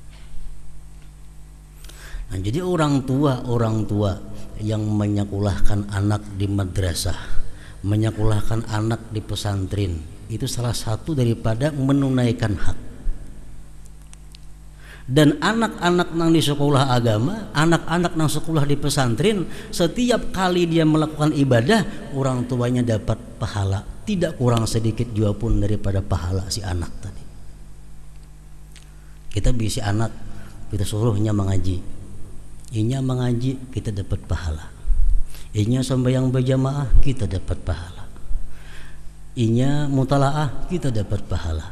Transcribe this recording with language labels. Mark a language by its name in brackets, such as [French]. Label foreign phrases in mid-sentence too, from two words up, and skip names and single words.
[Indonesian] Nah, jadi orang tua yang menyekolahkan anak di madrasah, menyekolahkan anak di pesantren, itu salah satu daripada menunaikan hak. Dan anak-anak nang di sekolah agama, anak-anak nang sekolah di pesantren, setiap kali dia melakukan ibadah, orang tuanya dapat pahala, tidak kurang sedikit juga pun daripada pahala si anak tadi. [Banjar] Kita bisi anak, kita suruhnya mengaji, inya mengaji, kita dapat pahala. Inya sembahyang berjamaah, kita dapat pahala. Inya mutalaah, kita dapat pahala.